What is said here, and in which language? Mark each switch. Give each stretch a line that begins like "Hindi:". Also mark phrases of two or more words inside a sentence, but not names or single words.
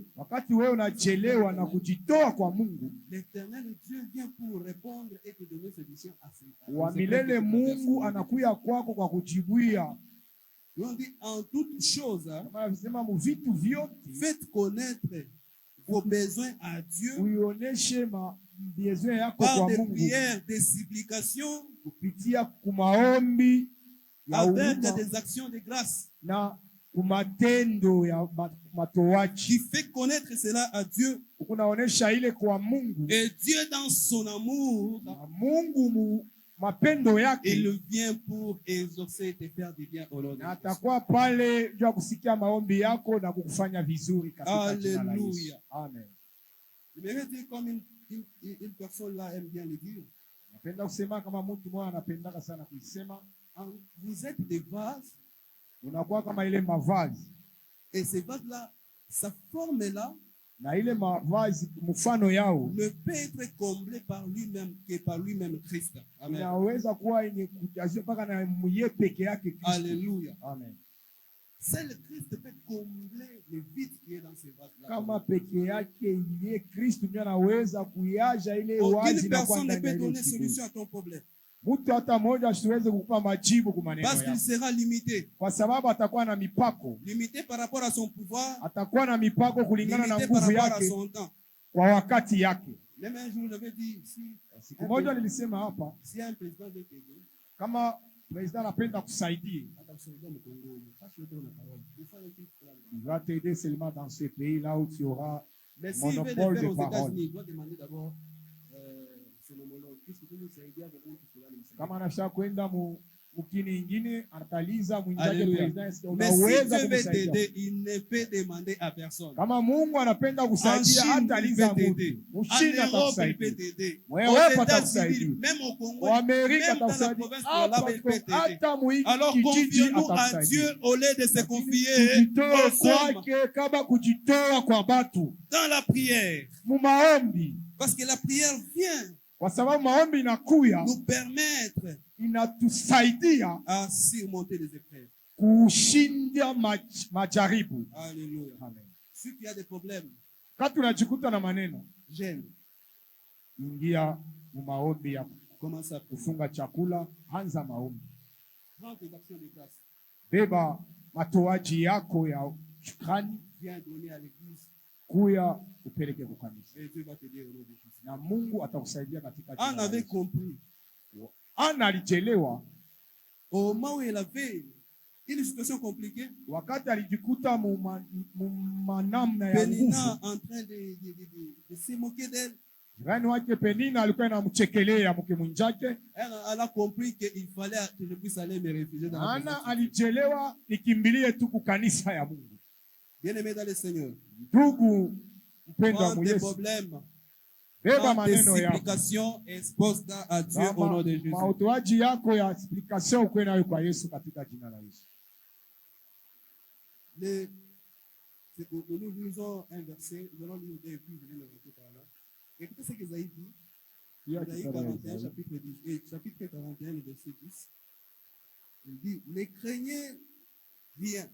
Swahili: Wakati wewe unachelewa na kujitoa kwa Mungu,
French: l'éternel Dieu vient pour répondre et te donner solution à ces
Swahili: wa milele Mungu anakuya kwako kwa kujibuia.
French: On dit en toute chose,
Swahili: Kama anasema mu vitu vyote
French: faites connaître vos besoins à Dieu
Swahili: uioneshe besoin yako
French: par
Swahili: kwa
French: des
Swahili: Mungu
French: prières, des supplications,
Swahili: kupitia kumaombi ya
French: avec
Swahili: huruma
French: des actions de grâce.
Swahili: na kumatendo ya matoaji.
French: Qui fait connaître cela à Dieu.
Swahili: Unaonesha ile kwa Mungu.
French: Et Dieu dans son amour,
Swahili: na Mungu mapendo yake,
French: il vient pour exaucer et te faire du bien au nom de Jésus.
Swahili: Atakuwa pale juu ya kusikia maombi yako na kukufanya vizuri katika jina la Yesu. Amen.
French: Je vais dire comme une personne là aime bien le dire.
Swahili: Napenda kusema kama mtu mmoja anapendaka sana kuisema.
French: Vous êtes des vases.
Swahili: Unakuwa kama ile mavazi.
French: Et ces vases là, sa forme là,
Swahili: na ile mavazi mfano yao
French: ne peut être comblé par lui-même que par lui-même Christ. Amen.
Swahili: Inaweza kuwa yenye kujazwa mpaka na mwenyewe peke yake Kristo. Alléluia. Amen.
French: Seul Christ peut combler le vide qui est dans ces vases-là.
Swahili: Kama peke yake yeye Kristo ndiye anaweza kuyaja ile wazi na
French: personne ne peut donner solution à ton problème.
Swahili: Mtu hata mmoja asiweze kukupa majibu kwa maneno yako.
French: Parce qu'il sera limité.
Swahili: Kwa sababu atakuwa na mipako.
French: Limité par rapport à son pouvoir.
Swahili: Atakuwa na mipako kulingana na nguvu yake. Kwa wakati yake.
French: Même un jour j'avais dit si
Swahili: siku moja nilisema hapa,
French: si un président de Congo,
Swahili: kama president anapenda kusaidia,
French: il va t'aider seulement dans ce pays là où tu auras monopole de parole. Il doit demander d'abord son homologue.
Swahili: Kama anashaka kwenda mukini ingine anataliza mwinjaje president, unaweza kumsaidia.
French: Il ne peut demander à personne.
Swahili: Kama Mungu anapenda kusaidia hataliza mtu. Mshina atakusaidia. Wewe atakusaidia.
French: Même au Congo,
Swahili: Amerika atakusaidia. Hata mwingi kijiji
French: à Dieu au lieu de se confier
Swahili: kwake kama kujitoa kwa watu.
French: Dans la prière.
Swahili: Mumaombi.
French: Parce que la prière vient.
Swahili: Kwa sababu maombi inakuya
French: nous permettre
Swahili: inatusaidia
French: à surmonter les épreuves.
Swahili: Kushinda majaribu.
French: Alléluia. Amen. Si tu as des problèmes,
Swahili: kati unajikuta na maneno,
French: j'aime.
Swahili: Ingia maombi ya
French: commence à
Swahili: kufunga chakula, anza maombi.
French: Prends tes actions de grâce.
Swahili: Beba matoaji yako ya shukrani,
French: viens donner à l'église.
Swahili: Kuya upeleke kwa kanisa.
French: Et Dieu va t'aider au nom de Jésus.
Swahili: Na Mungu atakusaidia katika jina.
French: On avait compris.
Swahili: Ana alichelewa
French: au moment où il avait une situation compliquée.
Swahili: Wakati alijikuta manamna ya nguvu.
French: Penina en train de se moquer d'elle.
Swahili: Jirani wake Penina alikuwa anamchekelea mke mwinjake.
French: Elle a compris qu'il fallait que je puisse aller me réfugier dans la
Swahili: maana alichelewa nikimbilie tu ku kanisa ya Mungu.
French: Bien-aimé dans le Seigneur.
Swahili: Ndugu mpendwa wa Yesu. Beba maneno ya
French: supplication expose à Dieu au nom de Jésus.
Swahili: Mautoaji yako ya supplication uko nayo kwa Yesu katika jina la Yesu.
French: Nous lisons un verset, nous allons lire deux et puis je vais le répéter par là. Écoutez ce qu'Ésaïe dit. Ésaïe 41, chapitre 41, verset 10. Il dit, ne craignez rien.